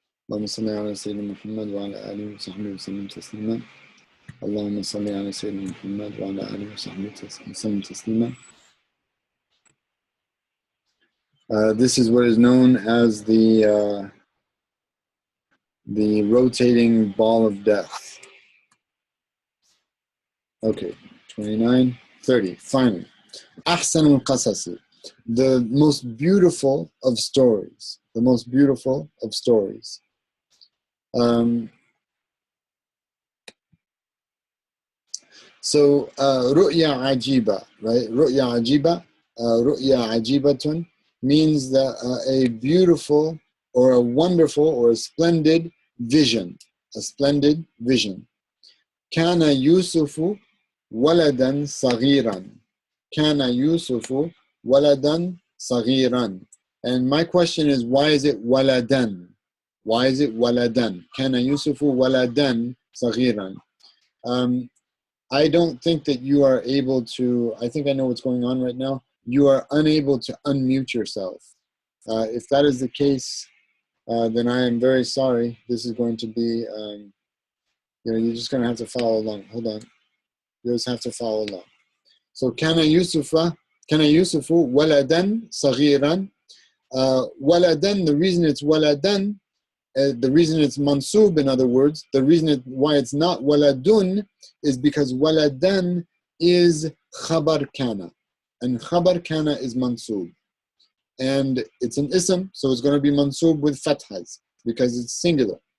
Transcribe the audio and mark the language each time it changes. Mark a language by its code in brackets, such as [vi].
[ar] اللهم صل على سيدنا محمد وعلى آله وصحبه وسلم تسليما. اللهم صل على سيدنا محمد وعلى آله وصحبه وسلم تسليما. [en] This is what is known as the rotating ball of death. Okay, 29, 30. Finally, [ar] أحسن القصص, [en] the most beautiful of stories. The most beautiful of stories. [ar] So رؤيا عجيبة, right? رؤيا عجيبة, رؤيا عجيبة [en] means that, a beautiful or a wonderful or a splendid vision. A splendid vision. [ar] كان يوسف ولدا صغيرا. كان يوسف ولدا صغيرا. [en] And my question is, why is it waladan? Why is it waladan? [ar] كان يوسف ولدا صغيرا. [en] I don't think that you are able to, I think I know what's going on right now. You are unable to unmute yourself. If that is the case, then I am very sorry. This is going to be, you're just going to have to follow along. Hold on. You just have to follow along. So, [ar] كان يوسف ولدا صغيرا. [en] Waladan, the reason it's waladan, the reason it's mansub, in other words, the reason why it's not waladun is because waladan is khabar kana. And khabar kana is mansub. And it's an ism, so it's going to be mansub with fathas because it's singular.